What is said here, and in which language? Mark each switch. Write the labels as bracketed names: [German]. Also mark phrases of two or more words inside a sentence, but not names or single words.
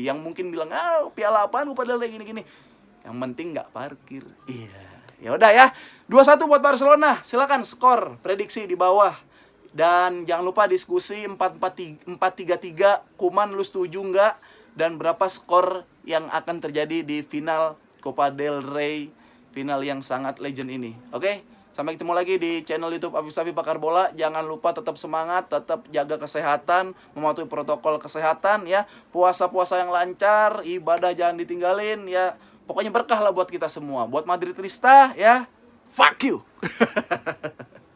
[Indonesian] Yang mungkin bilang, piala apaan Copa del Rey gini-gini. Yang penting nggak parkir. Iya. Ya udah ya, 2-1 buat Barcelona. Silakan skor prediksi di bawah. Dan jangan lupa diskusi 4-3-3. Kuman lu setuju nggak? Dan berapa skor yang akan terjadi di final Copa del Rey, final yang sangat legend ini. Oke? Sampai ketemu lagi di channel YouTube Afif Safi Pakar Bola. Jangan lupa tetap semangat, tetap jaga kesehatan, mematuhi protokol kesehatan ya. Puasa-puasa yang lancar, ibadah jangan ditinggalin ya. Pokoknya berkah lah buat kita semua. Buat Madridista ya, [English] fuck you.